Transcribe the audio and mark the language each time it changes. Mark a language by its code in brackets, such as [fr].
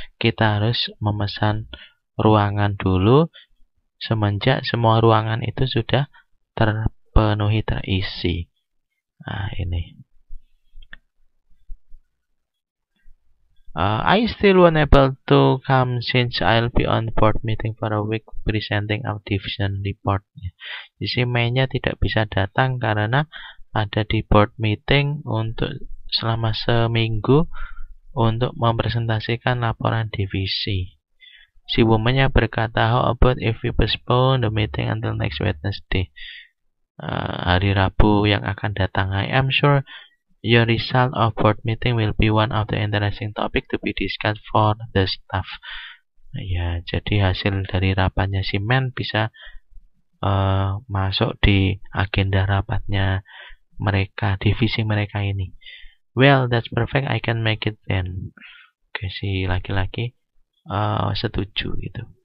[id] Kita harus memesan ruangan dulu semenjak semua ruangan itu sudah terpenuhi, terisi. Nah, ini. [en] I still unable to come since I'll be on board meeting for a week presenting our division report. [id] Jadi mainnya tidak bisa datang karena ada di board meeting untuk selama seminggu untuk mempresentasikan laporan divisi. Si womannya berkata, [en] how about if we postpone the meeting until next Wednesday? [id] Hari Rabu yang akan datang. [en] I am sure your result of board meeting will be one of the interesting topic to be discussed for the staff. [id] Ya, jadi hasil dari rapatnya si men bisa masuk di agenda rapatnya mereka, divisi mereka ini. [en] Well, that's perfect. I can make it then. [id] Oke, si laki-laki setuju gitu.